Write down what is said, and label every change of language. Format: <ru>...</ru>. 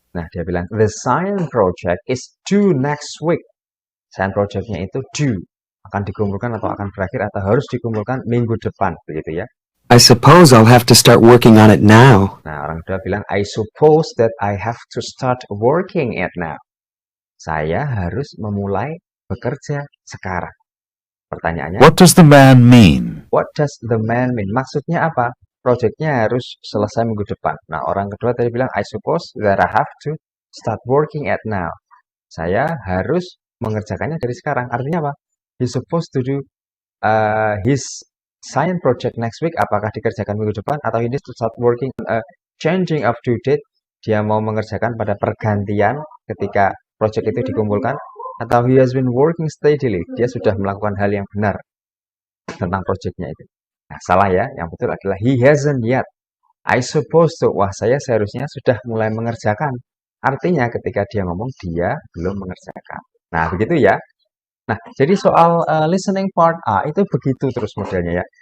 <id>nah dia bilang,</id> <en>the science project is due next week.</en> <id>Science project-nya itu due. Akan dikumpulkan atau akan berakhir atau harus dikumpulkan minggu depan. Begitu ya.</id> <en>I suppose I'll have to start working on it now.</en> <id>Nah, orang tua bilang,</id> <en>I suppose that I have to start working it now.</en> <id>Saya harus memulai bekerja sekarang. Pertanyaannya,</id> <en>What does the man mean? what does the man mean?</en> <id>Maksudnya apa? Projectnya harus selesai minggu depan. Nah, orang kedua tadi bilang,</id> <en>I suppose that I have to start working at now.</en> <id>Saya harus mengerjakannya dari sekarang. Artinya apa?</id> <en>He's supposed to do his science project next week.</en> <id>Apakah dikerjakan minggu depan? Atau</id> <en>he needs to start working changing of due date.</en> <id>Dia mau mengerjakan pada pergantian ketika project itu dikumpulkan.</id> <en>Atau he has been working steadily.</en> <id>Dia sudah melakukan hal yang benar tentang projectnya itu. Nah, salah ya. Yang betul adalah</id> <en>he hasn't yet. I suppose to.</en> <id>Wah, saya seharusnya sudah mulai mengerjakan. Artinya ketika dia ngomong, dia belum mengerjakan. Nah, begitu ya. Nah, jadi soal listening part A itu begitu terus modelnya ya.</id>